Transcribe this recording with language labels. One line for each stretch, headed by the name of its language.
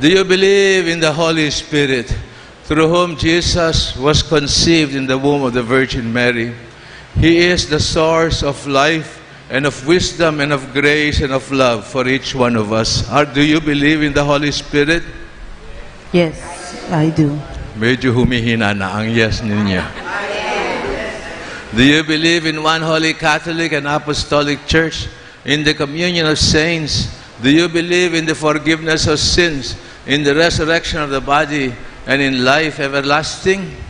English: Do you believe in the Holy Spirit, through whom Jesus was conceived in the womb of the Virgin Mary? He is the source of life and of wisdom and of grace and of love for each one of us. Do you believe in the Holy Spirit? Yes, I do.
Filipino: Medyo humihina na ang yes ninyo.
English: Do you believe in one holy Catholic and Apostolic Church, in the communion of saints? Do you believe in the forgiveness of sins, in the resurrection of the body, and in life everlasting?